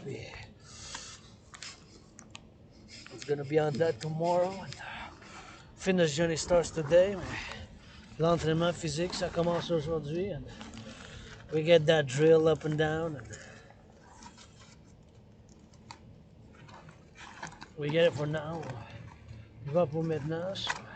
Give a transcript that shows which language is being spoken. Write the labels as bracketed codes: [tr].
[en] Puis it's gonna be on that tomorrow. Fitness journey starts today. [fr] L'entraînement physique, ça commence aujourd'hui. [en] And we get that drill up and down. And we get it for now. [fr] On va pour maintenant. [en] So.